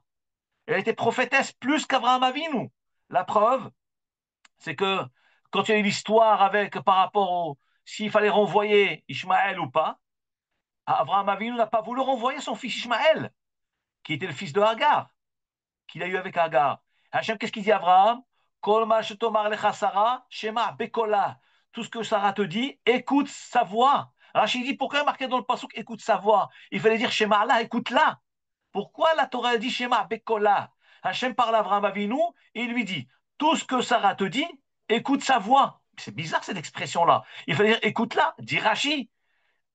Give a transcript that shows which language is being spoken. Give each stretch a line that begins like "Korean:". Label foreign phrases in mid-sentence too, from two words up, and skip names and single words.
French: Elle était prophétesse plus qu'Abraham Avinu. La preuve, c'est que quand il y a eu l'histoire avec par rapport au s'il fallait renvoyer Ishmaël ou pas, Abraham Avinu n'a pas voulu renvoyer son fils Ishmaël, qui était le fils de Hagar, qu'il a eu avec Hagar. Hachem, qu'est-ce qu'il dit à Abraham?
Hebrew: כל מה שתאמר לך שרה, שמע בקולה.
French: Tout ce que Sarah te dit, écoute sa voix. Rachid dit, pourquoi il y a marqué dans le passouk, écoute sa voix? Il fallait dire shema Allah, écoute-la. Pourquoi la Torah dit
Hebrew: שמע בקולה?
French: Hachem parle à Abraham Avinu et il lui dit, tout ce que Sarah te dit, écoute sa voix. C'est bizarre cette expression-là. Il fallait dire, écoute-la, dit Rachid.